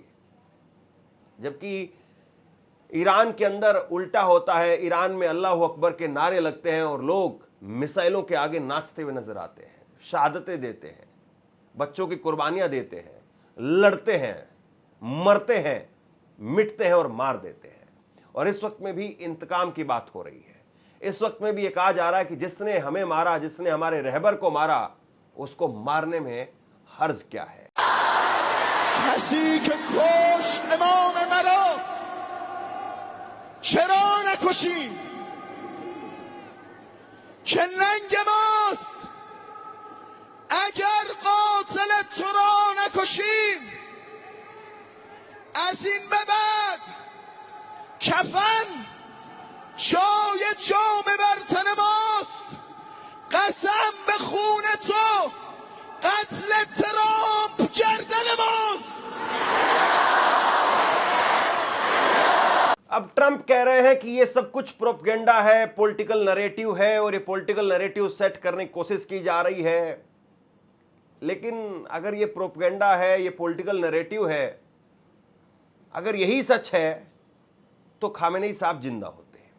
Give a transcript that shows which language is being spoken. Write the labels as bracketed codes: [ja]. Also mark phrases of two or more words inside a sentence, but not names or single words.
[hi] जबकि ईरान के अंदर उल्टा होता है, ईरान में [ar] الله أكبر [hi] के नारे लगते हैं और लोग मिसाइलों के आगे नाचते हुए नजर आते हैं, शहादतें देते हैं, बच्चों की कुर्बानियां देते हैं, लड़ते हैं, मरते हैं, मिटते हैं और मार देते हैं। और इस वक्त में भी इंतकाम की बात हो रही है। इस वक्त में भी ये कहा जा रहा है कि जिसने हमें मारा, जिसने हमारे रहबर को मारा, उसको मारने में हर्ज क्या है। [fa] کسی که کشت امام مرا چرا نکشیم که ننگ ماست اگر قاتل تو را نکشیم از این به بعد کفن جای جام بر تن ماست قسم به خون تو قتل ترامپ گردن ماست। [hi] अब ट्रंप कह रहे हैं कि ये सब कुछ प्रोपेगेंडा है, [en] political narrative [hi] है, और ये [en] political narrative [hi] सेट करने की कोशिश की जा रही है। लेकिन अगर ये प्रोपेगेंडा है, ये [en] political narrative [hi] है, अगर यही सच है तो खामेनेई साहब जिंदा होते हैं।